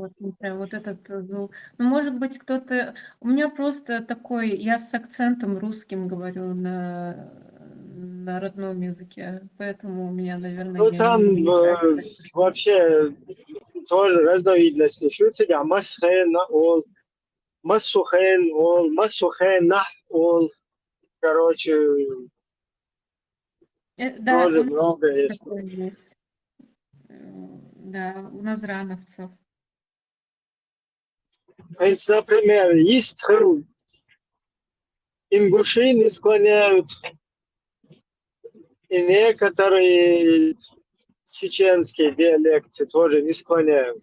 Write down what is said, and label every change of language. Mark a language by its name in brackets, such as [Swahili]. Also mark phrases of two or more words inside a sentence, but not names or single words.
[Russian] вот, не знаю, вот этот звук. Ну, может быть, кто-то... У меня просто такой... Я с акцентом русским говорю на родном языке, поэтому у меня, наверное, Ну, я не там замечаю. вообще тоже разновидности. Что у тебя? [Chechen] Масхейн, ол, Масухейн, ол, Масухейн, нах, ол. [Russian] Короче, Да, у тоже нас много есть. такое есть. Да, у назрановцев. Например, есть ингуши не склоняют, и некоторые чеченские диалекты тоже не склоняют.